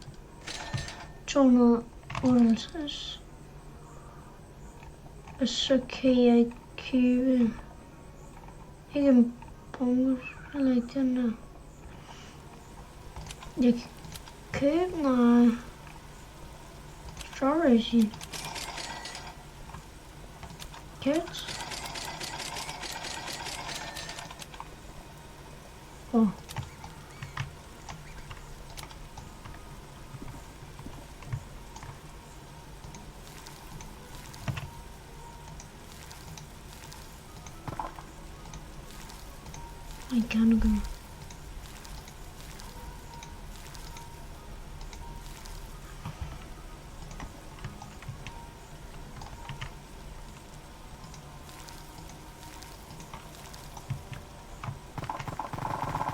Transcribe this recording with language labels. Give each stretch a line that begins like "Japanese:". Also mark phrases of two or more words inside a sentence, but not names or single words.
Danish: 258. Og så kan jeg købe ikke en bunker, eller ikke den der. Jeg kan købe noget storage.
English: Carrots. Oh. I can't go.
Danish: Jeg